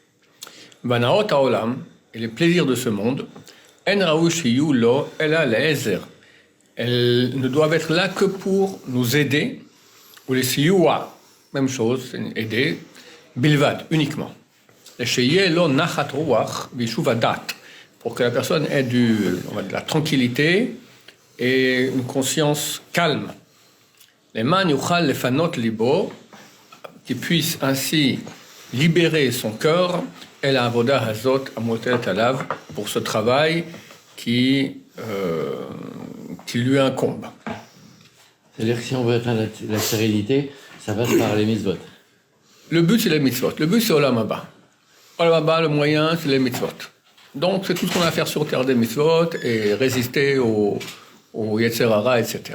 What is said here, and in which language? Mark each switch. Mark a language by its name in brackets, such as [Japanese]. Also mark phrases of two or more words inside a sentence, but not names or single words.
[French] Et les plaisirs de ce monde, elles ne doivent être là que pour nous aider, ou les siyua, même chose, aider, bilvad, uniquement. Pour que la personne ait de la tranquillité et une conscience calme. [Hebrew] למען יוכל לפנות ליבו, [French] qui puisse ainsi libérer son cœur, et la [Hebrew] עבודה הזאת המוטלת עליו, [French] pour ce travail qui lui incombe. C'est-à-dire que si on veut atteindre la sérénité, ça passe par les mitzvot. Le but, c'est les mitzvot. Le but, c'est [Hebrew] עולם הבא. עולם הבא, [French] le moyen, c'est les mitzvot. Donc, c'est tout ce qu'on a à faire sur terre des mitzvot et résister au [Hebrew] יצר הרע, [French] etc.